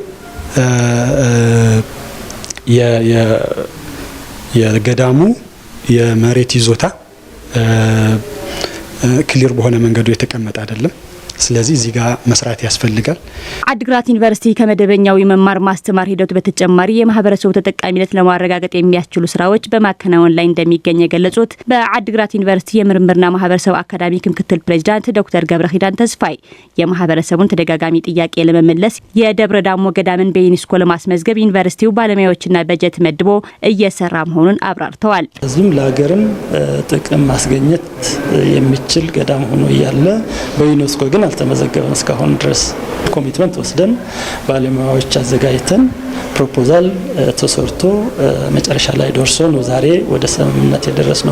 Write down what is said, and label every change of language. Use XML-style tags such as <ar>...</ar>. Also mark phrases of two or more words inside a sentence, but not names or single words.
<am>የገዳሙ የመሬት ይዞታ ክሊር በሆነ መንገዱ የተቀመጠ አይደለም። ስለዚህ እዚህ ጋር መስራት ያስፈልጋል። አዲግራት ዩኒቨርሲቲ ከመደበኛው የመማር ማስተማር ሂደቱ በተጨማሪ የማህበረሰቡ ተጠቃሚነት ለማረጋገጥ የሚያስችሉ ስራዎች በማከናወን ላይ እንደሚገኝ የገለጹት በአዲግራት ዩኒቨርሲቲ የምርምርና ማህበረሰብ አካዳሚክ ምክትል ፕሬዚዳንት ዶክተር ገብረ ኪዳን ተስፋይ የማህበረሰቡን ተደጋጋሚ ጥያቄ ለመመለስ የደብረ ዳሞ ገዳምን በዩኔስኮ ለማስመዝገብ ዩኒቨርሲቲው ባለሙያዎችና በጀት መድቦ እየሰራ መሆኑን አብራርተዋል። እዚህም ለሀገርም ጥቅም ማስገኘት የሚችል ገዳም ሆኖ እያለ በዩኔስኮ ግን አልተመዘገበም። እስካሁን ድረስ ኮሚትመንት ወስደን ባለሙያዎች አዘጋጅተን ፕሮፖዛል ተሰርቶ መጨረሻ ላይ ደርሶ ነው ዛሬ ወደ ስምምነት የደረስነው።</am>